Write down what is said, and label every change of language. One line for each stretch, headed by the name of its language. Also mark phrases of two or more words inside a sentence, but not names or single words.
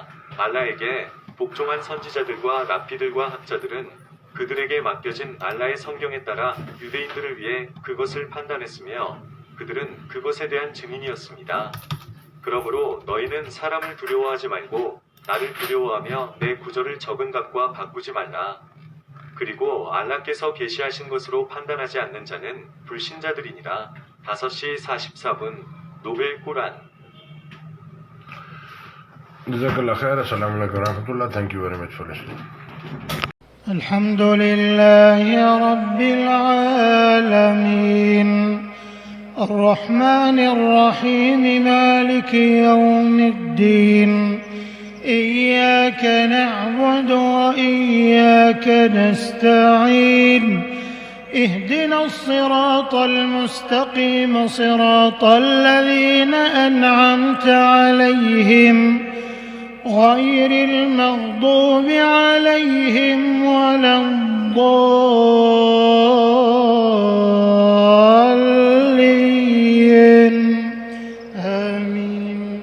Korean: 알라에게 복종한 선지자들과 랍비들과 학자들은 그들에게 맡겨진 알라의 성경에 따라 유대인들을 위해 그것을 판단했으며 그들은 그것에 대한 증인이었습니다. 그러므로 너희는 사람을 두려워하지 말고 나를 두려워하며 내 구절을 적은 값과 바꾸지 말라. 그리고 알라께서 계시하신 것으로 판단하지 않는 자는 불신자들이니라. 5시 44분 노벨 꾸란.
Arabic: جزاك الله خير. السلام عليكم ورحمة الله.
English: Thank you very much for listening.
Arabic: الحمد لله رب العالمين الرحمن الرحيم مالك يوم الدين إياك نعبد وإياك نستعين اهدنا الصراط المستقيم صراط الذين أنعمت عليهم غير المغضوب عليهم ولا الضالين آمين.